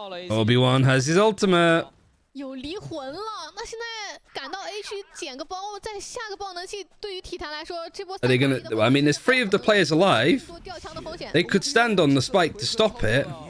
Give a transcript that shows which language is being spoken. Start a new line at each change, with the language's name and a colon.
English: Obi-Wan has his ultimate.
Chinese: 有离魂了，那现在赶到 A 区捡个包，再下个爆能器，对于体坛来说，这波
English: Are they gonna? I mean, there's 3 of the players alive. They could stand on the spike to stop it.